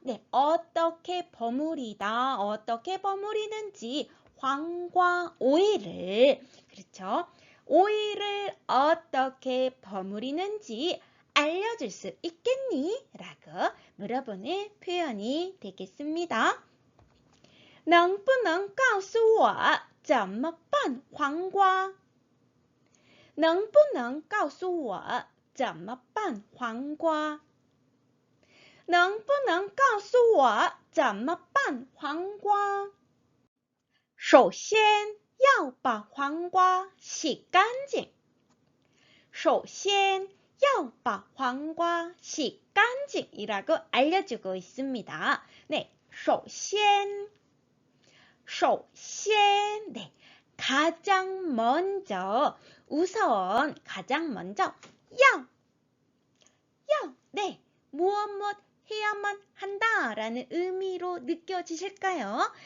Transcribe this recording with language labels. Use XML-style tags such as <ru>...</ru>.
<ko>네, 어떻게 버무리다. 어떻게 버무리는지黄瓜 오이를 그렇죠? 오이를 어떻게 버무리는지 알려줄 수 있겠니? 라고 물어보는 표현이 되겠습니다.</ko> <zh>能不能告诉我怎么办黄瓜？能不能告诉我怎么办黄瓜？能不能告诉我怎么办黄瓜？首先要把黄瓜洗干净。首先要把黄瓜洗干净</zh> <ko>이라고 알려주고 있습니다. 네, 首先 네, 가장 먼저 우선 가장 먼저 네, 무엇 해야만 한다라는 의미로 느껴지실까요?</ko>